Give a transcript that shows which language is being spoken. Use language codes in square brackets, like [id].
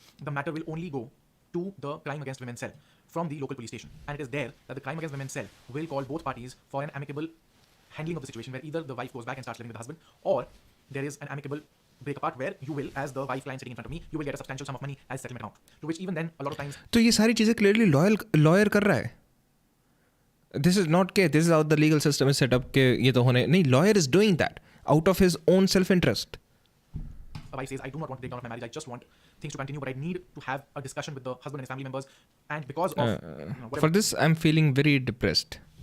[en] The matter will only go to the crime against women cell from the local police station, and it is there that the crime against women cell will call both parties for an amicable handling of the situation where either the wife goes back and starts living with the husband, or there is an amicable break apart where you will, as the wife client sitting in front of me, you will get a substantial sum of money as settlement amount, to which even then a lot of times. [hi] तो ये सारी चीज़ें clearly lawyer कर रहा है. [en] This is not के this is how the legal system is set up [hi] के ये तो होने नहीं. [en] Lawyer is doing that out of his own self-interest. A wife says, I do not want to break down of my marriage, I just want things to continue, but I need to have a discussion with the husband and his family members, and because of whatever. For this, I'm feeling very depressed.